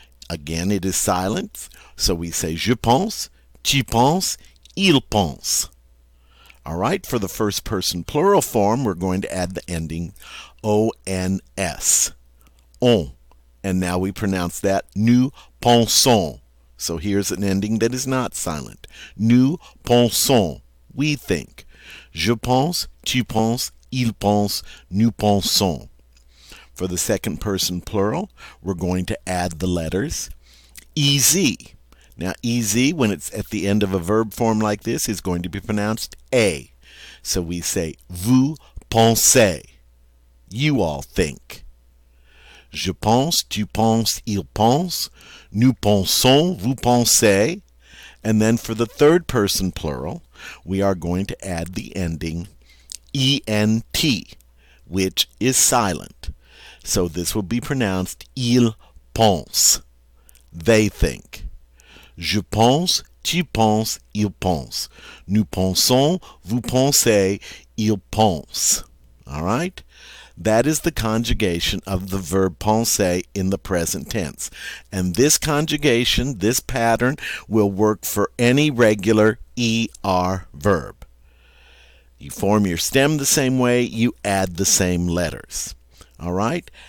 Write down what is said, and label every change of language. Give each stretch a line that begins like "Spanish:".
English: Again, it is silent, so we say
French: je pense, tu penses, il pense.
English: All right, for the first person plural form, we're going to add the ending ONS,
French: on.
English: And now we pronounce that
French: nous pensons.
English: So here's an ending that is not silent.
French: Nous pensons.
English: We think.
French: Je pense, tu penses, il pense, nous pensons.
English: For the second person plural, we're going to add the letters EZ. Now, EZ, when it's at the end of a verb form like this, is going to be pronounced A. So we say
French: vous pensez.
English: You all think.
French: Je pense, tu penses, il pense. Nous pensons, vous pensez.
English: And then for the third person plural, we are going to add the ending ENT, which is silent. So this will be pronounced
French: il pense.
English: They think.
French: Je pense, tu penses, il pense. Nous pensons, vous pensez, il pense.
English: All right? That is the conjugation of the verb penser in the present tense. And this conjugation, this pattern, will work for any regular ER verb. You form your stem the same way, you add the same letters. All right?